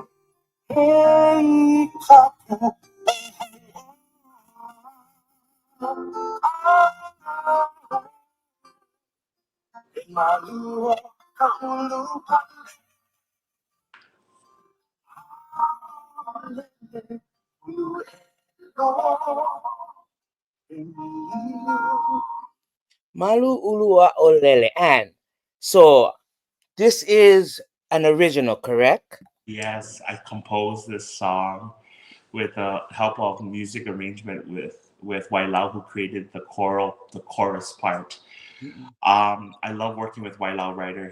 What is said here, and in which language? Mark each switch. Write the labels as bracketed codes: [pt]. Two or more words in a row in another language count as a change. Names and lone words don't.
[haw] hei kapu, Malu o ka ulu kane, Malu Ulua Aʻo Lele. [en] And so this is an original, correct? Yes, I composed this song with the help of music arrangement with Wailao, who created the chorus part. I love working with Wailao writer.